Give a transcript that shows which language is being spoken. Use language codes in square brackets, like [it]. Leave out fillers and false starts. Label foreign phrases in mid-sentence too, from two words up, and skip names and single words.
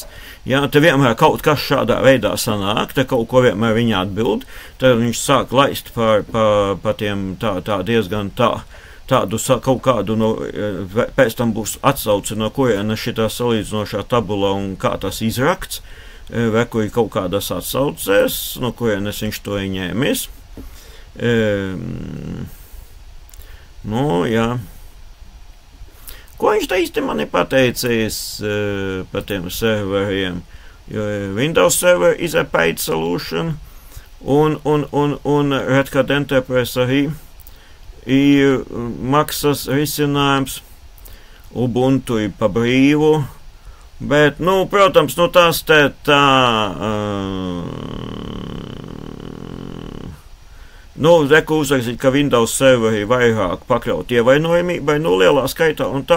[lv] Jā, te vienmēr kaut kas šādā veidā sanāk, te kaut ko vienmēr viņi atbild, tad viņš sāk laist pa tiem tā diezgan tādu kaut kādu, pēc tam būs atsauce, no kuriena šitā salīdzinošā tabula un kā tas izrakts, vai kur ir kaut kādas atsauces, no kurienes viņš to ieņēmis. Nu, jā. Ko viņš te īsti man ir pateicis par tiem serveriem? Jo [en] Windows Server is a paid solution, [lv] un Red Hat Enterprise arī ir maksas risinājums, Ubuntu ir pa brīvu, bet, protams, tas reku uzrakstīt, ka Windows serveri vairāk pakļaut ievainojamībai, lielā skaitā un tā.